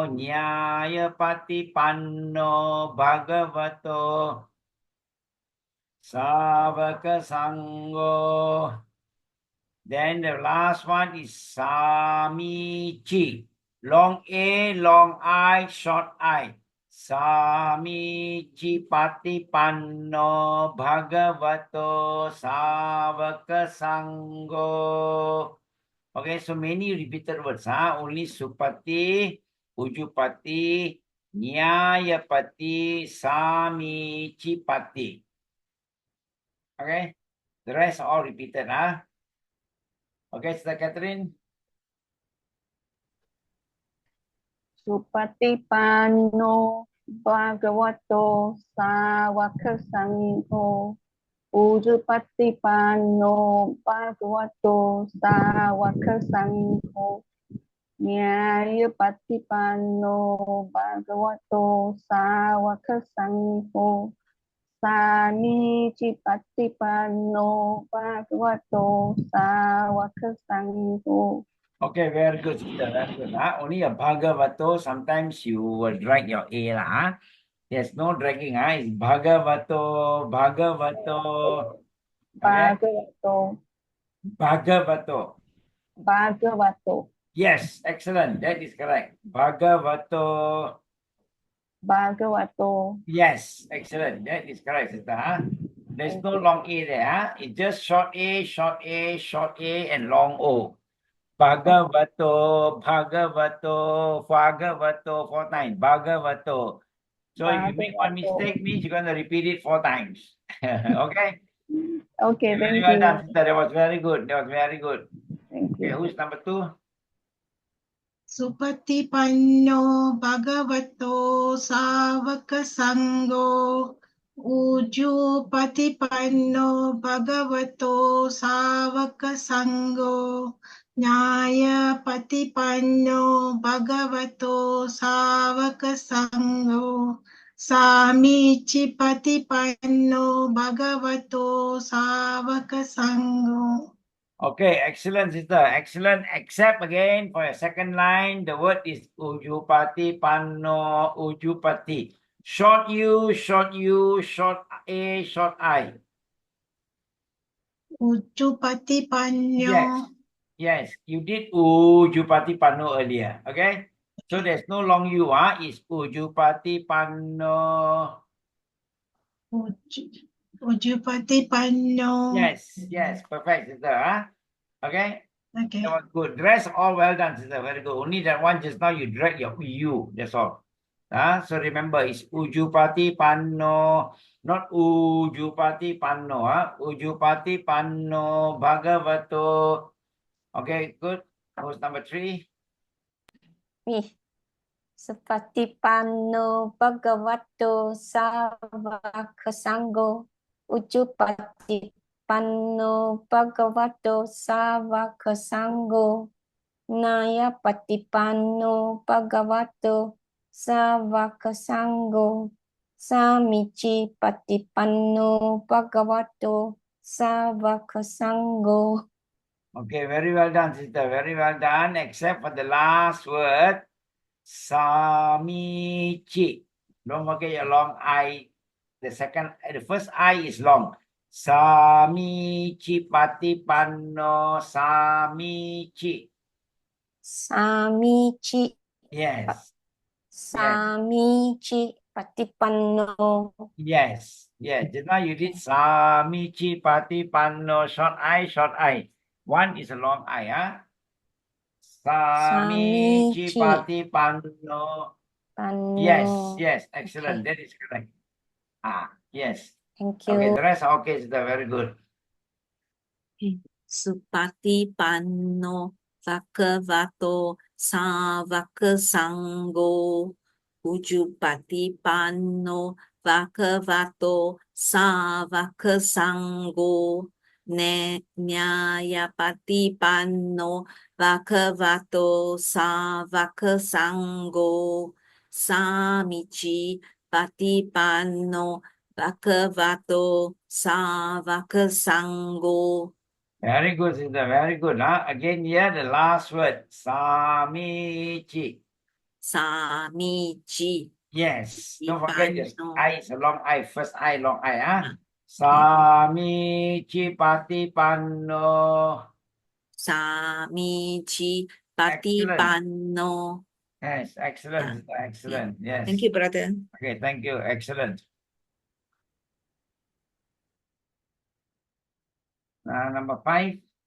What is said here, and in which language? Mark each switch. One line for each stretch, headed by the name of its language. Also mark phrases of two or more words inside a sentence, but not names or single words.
Pali: Nyayapati Panno Bhagavato Savaka Sangho.
English: Then the last one is Samici. Long A, long I, short I.
Pali: Samici patipanno bhagavato savaka sangho.
English: Okay, so many repeated words, only
Pali: supati, ujupati, nyayapati, samici pati.
English: Okay, the rest are all repeated, Okay, Sister Catherine.
Pali: Supatipanno Bhagavato Sāvaka Saṅgho Ujupatipanno Bhagavato Sāvaka Saṅgho Nyayapatipanno Bhagavato Sāvaka Saṅgho Samicipatipanno Bhagavato Sāvaka Saṅgho.
English: Okay, very good, sister. Very good. Only a bhagavato. Sometimes you will drag your A, There's no dragging, It's bhagavato, bhagavato. Okay? Bhagavato. Bhagavato. Bhagavato. Yes, excellent. That is correct. Bhagavato. Bhagavato. Yes, excellent. That is correct, sister. There's no long A there. It's just short A, short A, short A, and long O.
Pali: Bhagavato, Bhagavato, Bhagavato,
English: 4 times. Bhagavato. So if you make one mistake, means you're going to repeat it 4 times. Okay? Okay, Very thank well you. done, sister. That was very good. That was very good. Thank Okay, you. who's number 2?
Pali: Supatipanno bhagavato savaka sangho. Ujupatipanno bhagavato savaka sangho. Nyayapatipanno bhagavato savaka sangho. Samicipatipanno bhagavato savaka sangho.
English: Okay, excellent, sister. Excellent. Except again for your second line, the word is
Pali: ujupati panno ujupati.
English: Short U, short U, short A, short I. Ujupatipanno. Yes. Yes, you did
Pali: ujupati panno
English: earlier. Okay? So there's no long U, It's
Pali: ujupati panno.
English: Ujupatipanno. Yes, perfect, sister, Okay? Okay. That was good. The rest all well done, sister. Very good. Only that one just now you drag your U. That's all. So remember, it's
Pali: ujupati panno,
English: not
Pali: ujupati panno. Ujupati panno bhagavato.
English: Okay, good. Who's number 3? Me.
Pali: Supatipanno Bhagavato Sāvaka Saṅgho Ujupatipanno Bhagavato Sāvaka Saṅgho Nyayapatipanno Bhagavato Sāvaka Saṅgho Samicipatipanno Bhagavato Sāvaka Saṅgho.
English: Okay, very well done, sister. Very well done, except for the last word, samici. Don't forget your long I. The first I is long.
Pali: Samici patipanno samici.
English: Samici. Yes.
Pali: Samici patipanno.
English: Yes. Just now you did
Pali: samici patipanno,
English: short I. One is a long I,
Pali: Samici patipanno.
English: Panno. Yes, excellent. Okay. That is correct. Yes. Thank Okay, you. the rest are okay, sister. Very good.
Pali: Supatipanno Bhagavato Sāvaka Saṅgho Ujupatipanno Bhagavato Sāvaka Saṅgho Nyayapatipanno Bhagavato Sāvaka Saṅgho Samici Patipanno Bhagavato Sāvaka Saṅgho.
English: Very good, sister. Very good. Again, here the last word. Samici. Samici. Yes. Don't forget this. Patipanno. I is a long I. First I, long I.
Pali: Samici patipanno. Samici Patipanno.
English: Yes, excellent, excellent. Yes. Thank you, brother. Okay, thank you. Excellent. Number 5.